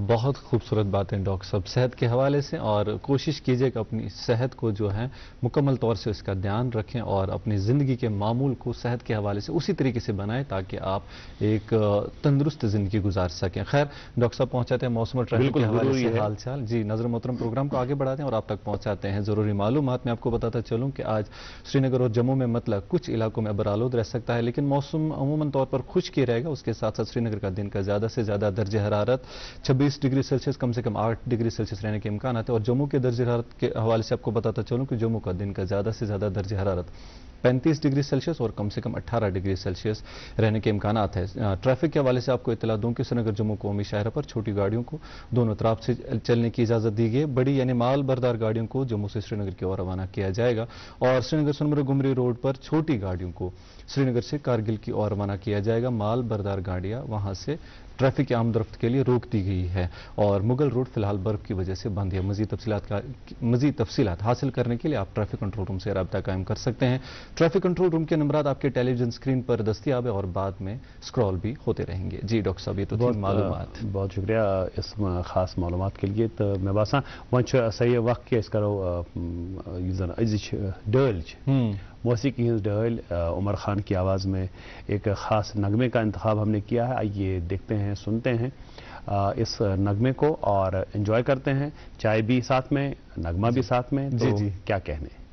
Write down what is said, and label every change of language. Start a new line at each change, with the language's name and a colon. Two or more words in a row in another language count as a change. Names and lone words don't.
Urdu: بہت خوبصورت بات ہے ڈاکٹر صاحب صحت کے حوالے سے اور کوشش کیجیے کہ اپنی صحت کو جو ہے مکمل طور سے اس کا دھیان رکھیں اور اپنی زندگی کے معمول کو صحت کے حوالے سے اسی طریقے سے بنائیں تاکہ آپ ایک تندرست زندگی گزار سکیں. خیر ڈاکٹر صاحب پہنچاتے ہیں موسم اور ٹریفک کے حوالے سے حال چال. جی نظر محترم پروگرام کو آگے بڑھاتے ہیں اور آپ تک پہنچاتے ہیں ضروری معلومات. میں آپ کو بتاتا چلوں کہ آج سری نگر اور جموں میں مطلع کچھ علاقوں میں ابرآلود رہ سکتا ہے لیکن موسم عموماً طور پر خشک ہی رہے گا. اس کے ساتھ ساتھ سری نگر کا دن کا زیادہ سے زیادہ درجہ حرارت 26 ڈگری سیلسیس کم سے کم 8 ڈگری سیلسیس رہنے کے امکانات ہے اور جموں کے درجہ حرارت کے حوالے سے آپ کو بتاتا چلوں کہ جموں کا دن کا زیادہ سے زیادہ درجہ حرارت 35 ڈگری سیلسیس اور کم سے کم 18 ڈگری سیلسیس رہنے کے امکانات ہیں. ٹریفک کے حوالے سے آپ کو اطلاع دوں کہ سری نگر جموں قومی شاہراہ پر چھوٹی گاڑیوں کو دونوں طرف سے چلنے کی اجازت دی گئی. بڑی یعنی مال بردار گاڑیوں کو جموں سے سری نگر کی اور روانہ کیا جائے گا اور سری نگر سنمرگ گمری روڈ پر چھوٹی گاڑیوں کو سری نگر سے کارگل کی اور روانہ کیا جائے گا. مال بردار گاڑیاں وہاں سے ٹریفک کی آمد و رفت کے لیے روک دی گئی ہے اور مغل روڈ فی الحال برف کی وجہ سے بند ہے. مزید تفصیلات حاصل کرنے کے لیے آپ ٹریفک کنٹرول روم سے رابطہ قائم کر سکتے ہیں. ٹریفک کنٹرول روم کے نمبرات آپ کے ٹیلی ویژن اسکرین پر دستیاب ہے اور بعد میں اسکرال بھی ہوتے رہیں گے. جی ڈاکٹر صاحب یہ تو تھی معلومات. بہت شکریہ اس خاص معلومات کے لیے. تو میں باسان وہاں صحیح وقت کہ کرو
Kashmiri: أزِچ ڈٲلۍ موسیقی ہز ڈھٲلۍ
Urdu: عمر خان کی آواز میں ایک خاص نغمے کا انتخاب ہم نے کیا ہے. آئیے دیکھتے ہیں سنتے ہیں اس نغمے کو اور انجوائے کرتے ہیں. چائے بھی ساتھ میں نغمہ بھی ساتھ میں. جی جی کیا کہنے.